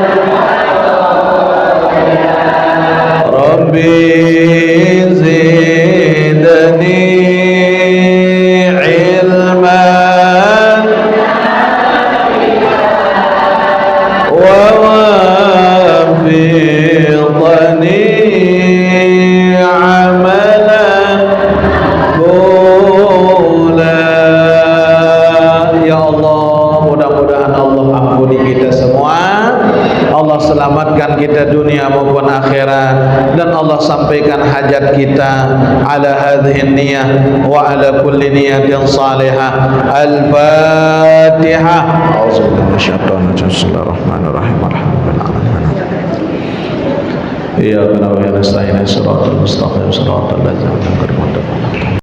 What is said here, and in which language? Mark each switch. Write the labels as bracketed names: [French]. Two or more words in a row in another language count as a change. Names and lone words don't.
[Arabic] رب زدني علما ووفقني عملا قولا. [Indonesian] Ya Allah, mudah-mudahan Allah ampuni kita semua, Allah selamatkan kita dunia maupun akhirat, dan Allah sampaikan hajat kita [Arabic] على هذه النية وعلى كل نية صالحة. Al-Fatihah. أعوذ بالله من الشيطان الرجيم. بسم الله الرحمن الرحيم. Alhamdulillah. إياك نعبد وإياك نستعين. الصراط المستقيم. صراط الذين أنعمت عليهم.